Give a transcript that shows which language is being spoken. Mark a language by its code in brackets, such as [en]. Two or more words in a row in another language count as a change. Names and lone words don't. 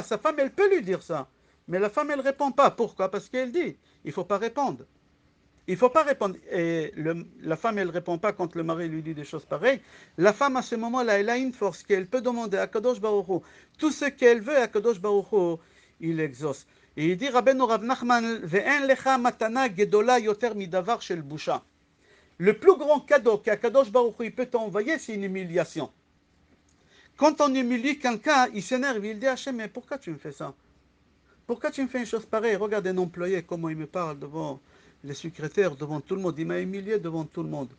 [fr] Sa femme, elle peut lui dire ça. Mais la femme, elle répond pas. Pourquoi? Parce qu'elle dit, il faut pas répondre. Il ne faut pas répondre. Et la femme, elle ne répond pas quand le mari lui dit des choses pareilles. La femme, à ce moment-là, elle a une force qu'elle peut demander à Kadosh Baruch Hu. Tout ce qu'elle veut, à Kadosh Baruch Hu, il exauce. Et il dit, [he] רבינו רב נחמן, ואין לך מתנה גדולה יותר מדבר של בושה. [fr] Le plus grand cadeau qu'Akadosh Baruch Hu peut t'envoyer, c'est une humiliation. Quand on humilie quelqu'un, il s'énerve, il dit à Hachem, mais pourquoi tu me fais ça? Pourquoi tu me fais une chose pareille? Regarde un employé, comment il me parle devant les secrétaires, devant tout le monde. Il m'a humilié devant tout le monde.